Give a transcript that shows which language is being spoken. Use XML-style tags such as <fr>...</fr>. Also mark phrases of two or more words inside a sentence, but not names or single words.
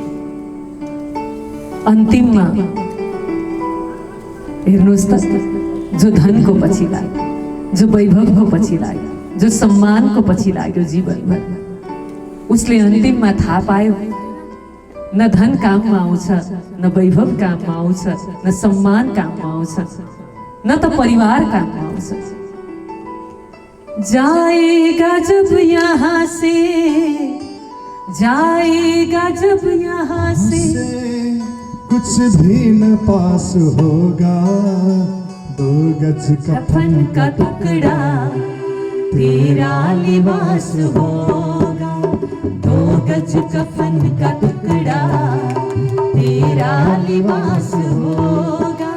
<ne>अन्तिममा हेर्नुहोस् त, जो धनको पछि लाग्यो, जो वैभवको पछि लाग्यो, जो सम्मानको पछि लाग्यो जीवनभर, उसले अन्तिममा थाहा पायो न धन काममा आउँछ, न वैभव काममा आउँछ, न सम्मान काममा आउँछ, न त परिवार काममा आउँछ।</ne> <hi>जाएगा जब यहाँ से, जाएगा जब यहाँ से, कुछ भी न पास होगा, 2 गज कफन का टुकड़ा तेरा लिबास होगा, 2 गज कफन का टुकड़ा तेरा लिबास होगा।</hi>